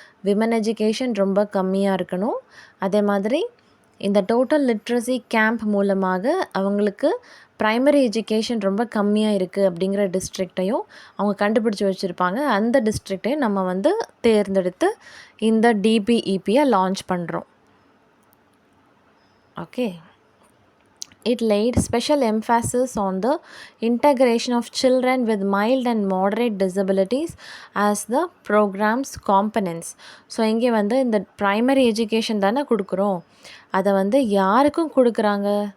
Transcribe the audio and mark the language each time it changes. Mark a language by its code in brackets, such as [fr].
[ta] Women education ரொம்ப கம்மியாக இருக்கணும். அதே மாதிரி இந்த டோட்டல் லிட்ரஸி கேம்ப் மூலமாக அவங்களுக்கு ப்ரைமரி எஜுகேஷன் ரொம்ப கம்மியாக இருக்குது அப்படிங்கிற டிஸ்ட்ரிக்டையும் அவங்க கண்டுபிடிச்சி வச்சுருப்பாங்க. அந்த டிஸ்ட்ரிக்டையும் நம்ம வந்து தேர்ந்தெடுத்து இந்த டிபிஇபியை லான்ச் பண்ணுறோம். Okay. [en] It laid special emphasis on the integration of children with mild and moderate disabilities as the program's components. [ta] So இங்கே வந்து இந்த ப்ரைமரி எஜுகேஷன் தானே கொடுக்குறோம், அதை வந்து யாருக்கும் கொடுக்குறாங்க?